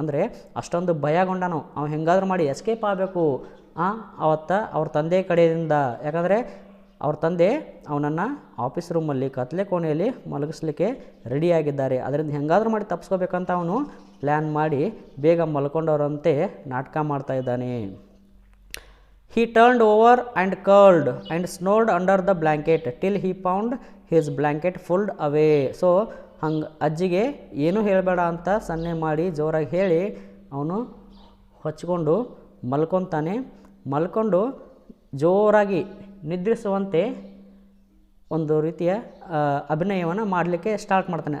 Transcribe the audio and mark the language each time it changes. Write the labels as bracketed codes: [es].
[kn] ಅಂದರೆ ಅಷ್ಟೊಂದು ಭಯಗೊಂಡನು. ಅವನು ಹೆಂಗಾದ್ರೂ ಮಾಡಿ ಎಸ್ಕೇಪ್ ಆಗಬೇಕು ಅವತ್ತು ಅವ್ರ ತಂದೆ ಕಡೆಯಿಂದ. ಯಾಕಂದರೆ ಅವ್ರ ತಂದೆ ಅವನನ್ನು ಆಫೀಸ್ ರೂಮಲ್ಲಿ ಕತ್ಲೆ ಕೋಣೆಯಲ್ಲಿ ಮಲಗಿಸ್ಲಿಕ್ಕೆ ರೆಡಿಯಾಗಿದ್ದಾರೆ. ಅದರಿಂದ ಹೆಂಗಾದ್ರೂ ಮಾಡಿ ತಪ್ಪಿಸ್ಕೋಬೇಕಂತ ಅವನು ಪ್ಲ್ಯಾನ್ ಮಾಡಿ ಬೇಗ ಮಲ್ಕೊಂಡವರಂತೆ ನಾಟಕ ಮಾಡ್ತಾ ಇದ್ದಾನೆ. [en] He turned over and curled and snored under the blanket till he found his blanket pulled away. [kn] So ಹಂಗೆ ಅಜ್ಜಿಗೆ ಏನೂ ಹೇಳಬೇಡ ಅಂತ ಸನ್ನೆ ಮಾಡಿ ಜೋರಾಗಿ ಹೇಳಿ ಅವನು ಹೊಚ್ಕೊಂಡು ಮಲ್ಕೊತಾನೆ. ಮಲ್ಕೊಂಡು ಜೋರಾಗಿ ನಿದ್ರಿಸುವಂತೆ ಒಂದು ರೀತಿಯ ಅಭಿನಯವನ್ನು ಮಾಡಲಿಕ್ಕೆ ಸ್ಟಾರ್ಟ್ ಮಾಡ್ತಾನೆ.